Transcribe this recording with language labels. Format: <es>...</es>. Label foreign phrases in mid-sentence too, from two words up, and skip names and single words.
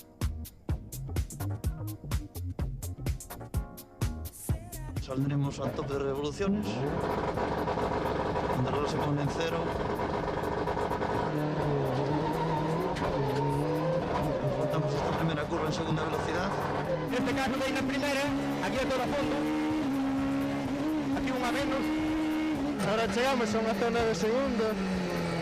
<es>Saldremos al tope de revoluciones, cuando el reloj se pone en cero. Afrontamos esta primera curva en segunda velocidad.</es> <gl>Neste caso veis na primeira, aquí é todo a fondo, aquí unha menos. Ahora chegamos a unha zona de segunda.</gl>